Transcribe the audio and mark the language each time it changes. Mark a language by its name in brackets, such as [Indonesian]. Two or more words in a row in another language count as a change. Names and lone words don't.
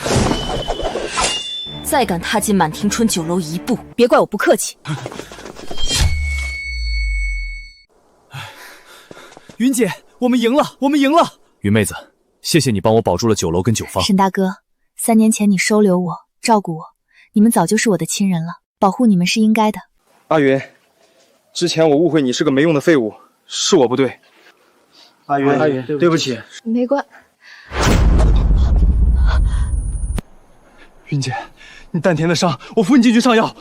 [Chinese] 再敢踏進滿庭春酒樓一步，別怪我不客氣。雲姐，我們贏了，我們贏了！雲妹子，謝謝你幫我保住了酒樓跟酒坊。沈大哥，3年前你收留我，照顧我，你們早就是我的親人了，保護你們是应该的。阿云，之前我误会你是个没用的废物，是我不对。阿云，对不起。没关。云姐，你丹田的伤，我扶你进去上药。